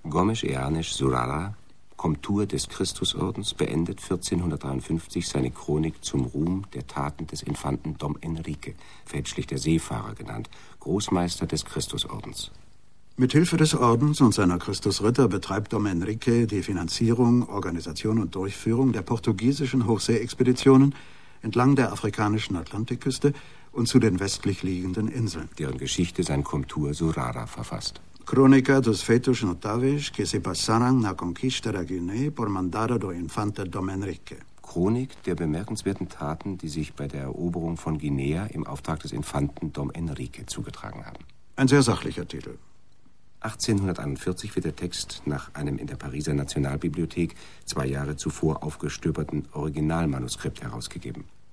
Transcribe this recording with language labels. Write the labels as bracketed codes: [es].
[de] Gomes Eanes Zurara, Komtur des Christusordens, beendet 1453 seine Chronik zum Ruhm der Taten des Infanten Dom Enrique, fälschlich der Seefahrer genannt, Großmeister des Christusordens. Mit Hilfe des Ordens und seiner Christusritter betreibt Dom Enrique die Finanzierung, Organisation und Durchführung der portugiesischen Hochseeexpeditionen entlang der afrikanischen Atlantikküste und zu den westlich liegenden Inseln. Deren Geschichte sein Comtur Zurara verfasst. [pt] Crônica dos feitos notáveis que se passaram na conquista da Guiné por mandado do infante Dom Enrique. [de] Chronik der bemerkenswerten Taten, die sich bei der Eroberung von Guinea im Auftrag des Infanten Dom Enrique zugetragen haben. Ein sehr sachlicher Titel. 1841 wird der Text nach einem in der Pariser Nationalbibliothek 2 Jahre zuvor aufgestöberten Originalmanuskript herausgegeben.